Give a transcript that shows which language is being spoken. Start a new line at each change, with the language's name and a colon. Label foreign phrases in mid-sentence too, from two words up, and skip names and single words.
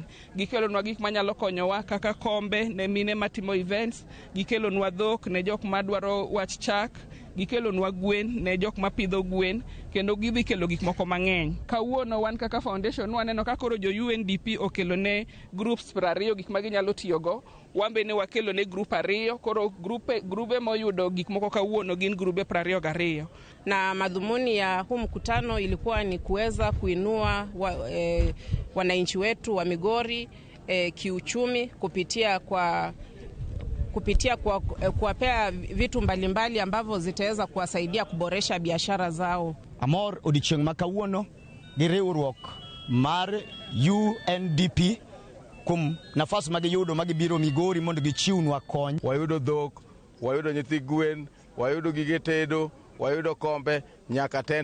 Luo (Kenya and Tanzania): Gikelonwa gik manyalo konyowa kaka kombe ne mine matimo events, gikelonwa dhok ne jok madwaro wach chak, gikelonwa gwen ne jok mapidho gwen, kendo gidhi kelo gik moko mang'eny. Kawuono wan kaka foundation waneno ka koro jo UNDP okelo ne groups 20 gik ma ginyalo tiyogo. Wambe ne wakelo ne group 2, koro grube moyudo gik moko kawuono gin grube 22.
Swahili: Na madhumuni ya huu mkutano ilikuwa ni kuweza kuinua wananchi wetu wa Migori kiuchumi kupitia kuwapea vitu mbalimbali ambavyo zitaweza kuwasaidia kuboresha biashara zao.
Luo (Kenya and Tanzania): Amor odichieng' makawuono gi riwruok mar UNDP kum nafas magiyudo magibiro Migori mondo gichiwnwa kony. Wayudo dhok, wayudo nyithi gwen, wayudo gige tedo, wayudo kombe nyaka tent.